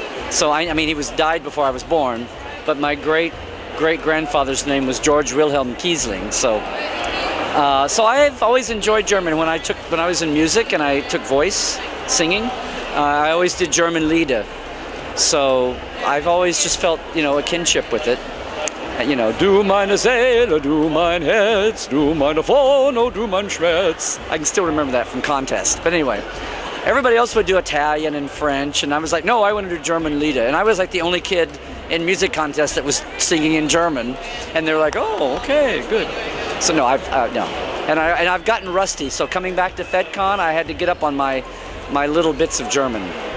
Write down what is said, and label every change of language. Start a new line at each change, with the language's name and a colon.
English: So I mean, he died before I was born. But my great grandfather's name was George Wilhelm Kiesling. So so I've always enjoyed German. When I was in music and I took voice singing, I always did German Lieder. So I've always just felt, you know, a kinship with it. You know,
German: du meine Seele, du mein Herz, du meine Vorno, du mein Schmerz.
English: I can still remember that from contest. But anyway, everybody else would do Italian and French, and I was like, no, I want to do German Lieder. And I was like the only kid in music contest that was singing in German. And they were like, oh, okay, good. So no, no. And I've gotten rusty. So coming back to Fedcon, I had to get up on my little bits of German.